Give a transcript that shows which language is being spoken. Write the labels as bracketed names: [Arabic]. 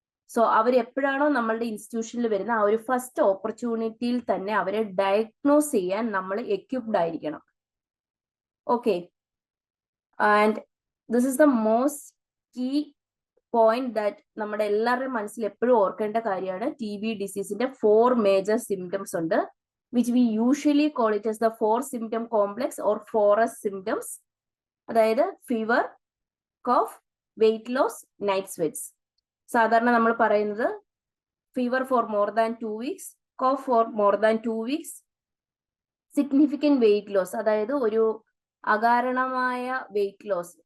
[Malayalam] So അവരെപ്പോഴാണോ നമ്മളുടെ ഇൻസ്റ്റിറ്റ്യൂഷനിൽ വരുന്ന ആ ഒരു ഫസ്റ്റ് ഓപ്പർച്യൂണിറ്റിയിൽ തന്നെ അവരെ ഡയഗ്നോസ് ചെയ്യാൻ നമ്മൾ എക്യുപ്ഡ് ആയിരിക്കണം. [English] okay, and this is the most key point that [Malayalam] നമ്മുടെ എല്ലാവരുടെയും മനസ്സിൽ എപ്പോഴും ഓർക്കേണ്ട കാര്യമാണ്. TB ഡിസീസിന്റെ 4 മേജർ സിംറ്റംസ് ഉണ്ട്, [English] which we usually call it as the 4-symptom complex or 4S symptoms. [Malayalam] അതായത് [English] Fever, cough, weight loss, night sweats. [Malayalam] സാധാരണ നമ്മൾ പറയുന്നത് [English] fever for more than 2 weeks, cough for more than 2 weeks, significant weight loss, [Malayalam] അതായത് ഒരു അകാരണമായ [English] Weight loss.